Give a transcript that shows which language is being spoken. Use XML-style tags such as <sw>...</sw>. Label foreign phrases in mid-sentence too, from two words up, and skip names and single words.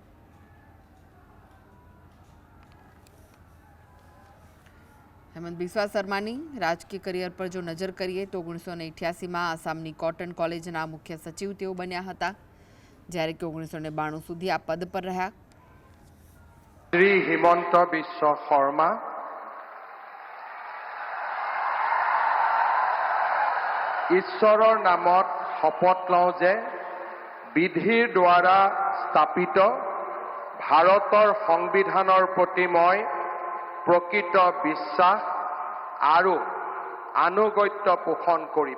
<gu>હેમંત બિસ્વા શર્માની રાજકીય કરિયર પર જો નજર કરીએ તો 1988માં આસામની કોટન કોલેજના મુખ્ય સચિવ તેઓ બન્યા હતા, જ્યારે કે 1992 સુધી આ પદ પર રહ્યા।</gu> <as>শ্ৰী হিমন্ত বিশ্ব শৰ্মা ঈশ্বৰৰ নামত শপত লওঁ যে বিধিৰ দ্বাৰা স্থাপিত ভাৰতৰ সংবিধানৰ প্ৰতি মই প্ৰকৃত বিশ্বাস আৰু আনুগত্য পোষণ কৰিম।</as>